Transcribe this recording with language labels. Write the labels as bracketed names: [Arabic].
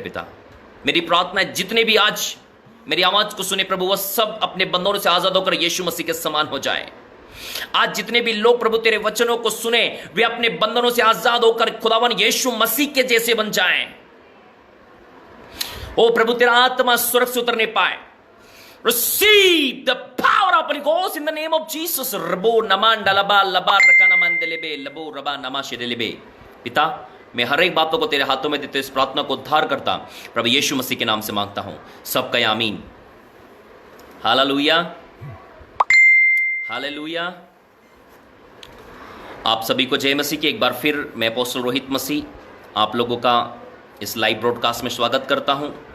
[Hindi] पिता, मेरी प्रार्थना है जितने भी आज मेरी आवाज को सुने प्रभु वह सब अपने बंधनों से आजाद होकर यीशु मसीह के समान हो जाए। आज जितने भी लोग प्रभु तेरे वचनों को सुने वे अपने बंधनों से आजाद होकर खुदावन यीशु मसीह के जैसे बन जाएं। ओ प्रभु, तेरा आत्मा स्वर्ग से उतरने पाए। [English] Receive the power of Holy Ghost in the name of Jesus. रबो नमान डलबा लबा रकाना मंदलेबे लबो रबा नमा शेदेलेबे। [Hindi] पिता, मैं हर एक बातों को तेरे हाथों में देते इस प्रार्थना को उद्धार करता प्रभु यीशु मसीह के नाम से मांगता हूं। सब कहे आमीन। Hallelujah, hallelujah. आप सभी को जय मसीह की एक बार फिर मैं अपोस्टल रोहित मसीह आप लोगों का इस लाइव ब्रॉडकास्ट में स्वागत करता हूं।